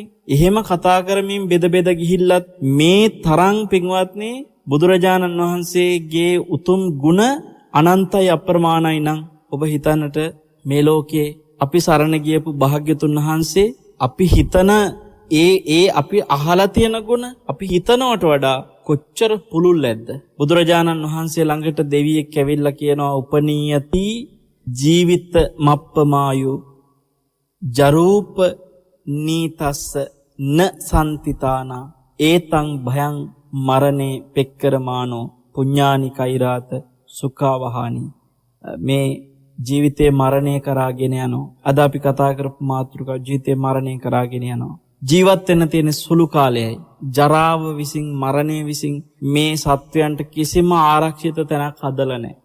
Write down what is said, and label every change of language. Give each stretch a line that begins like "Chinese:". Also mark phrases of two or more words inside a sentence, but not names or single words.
Sinhala: එහෙම කතා කරමින් බෙද බෙද ගිහිල්ලත් මේ තරම් පින්වත්නි බුදුරජාණන් වහන්සේගේ උතුම් ගුණ අනන්තයි අප්‍රමාණයි නම් ඔබ හිතන්නට මේ ලෝකේ අපි සරණ ගියපු භාග්‍යතුන් වහන්සේ අපි හිතන ඒ අපි අහලා තියෙන ගුණ අපි හිතනවට වඩා කොච්චර පුළුල් ඇද්ද? බුදුරජාණන් වහන්සේ ළඟට දෙවියෙක් ඇවිල්ලා කියනවා
Pali: උපනීයති ජීවිත මප්පමායු ජරූප නීතස්ස න සම්තිතානා ඒතං භයං මරණේ පෙක්කරමානෝ පුඤ්ඤානි කෛරාත සුඛවහානි.
Sinhala: මේ ජීවිතේ මරණය කරාගෙන යනවා. අද අපි කතා කරපු මාතෘකාව ජීවිතේ මරණය කරාගෙන යනවා. ජීවත් වෙන්න තියෙන සුළු කාලයයි. ජරාව විසින්, මරණය විසින් මේ සත්වයන්ට කිසිම ආරක්ෂිත තැනක් හදලා නැහැ.